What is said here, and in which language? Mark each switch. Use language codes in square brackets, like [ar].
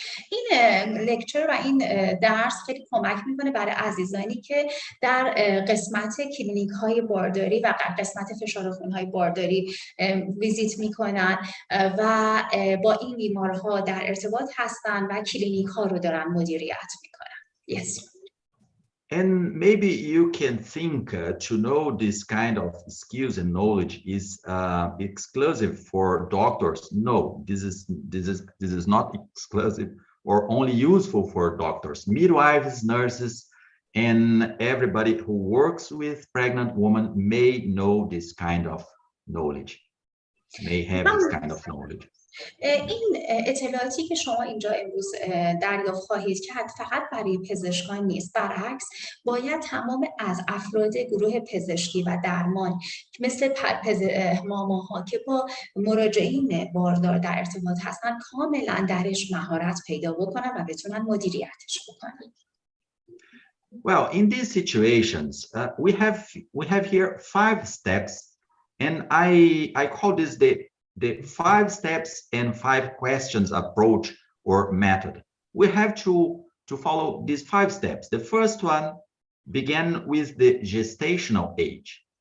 [fa] این لکچر و این درس خیلی کمک میکنه برای عزیزانی که در قسمت کلینیک های بارداری و قسمت فشار خون های بارداری ویزیت میکنن و با این بیمارها در ارتباط هستن و کلینیک ها رو دارن مدیریت میکنن. [en] Yes. And maybe you can think to know this kind of skills and knowledge is exclusive for doctors. No, this is not exclusive or only useful for doctors. Midwives, nurses, and everybody who works with pregnant women may know this kind of knowledge, may have this kind of knowledge. [fa] این اطلاعاتی که شما اینجا امروز دریافت خواهید کرد فقط برای پزشکان نیست، برعکس باید تمام از افراد گروه پزشکی و درمان مثل ماماها که با مراجعین باردار در ارتباط هستن کاملا درش مهارت پیدا بکنن و بتونن مدیریتش بکنن. [en] Well, in these situations, we have here 5 steps, and I call this the 5 steps and 5 questions approach or method. We have to follow these 5 steps. The first one begin with the gestational age.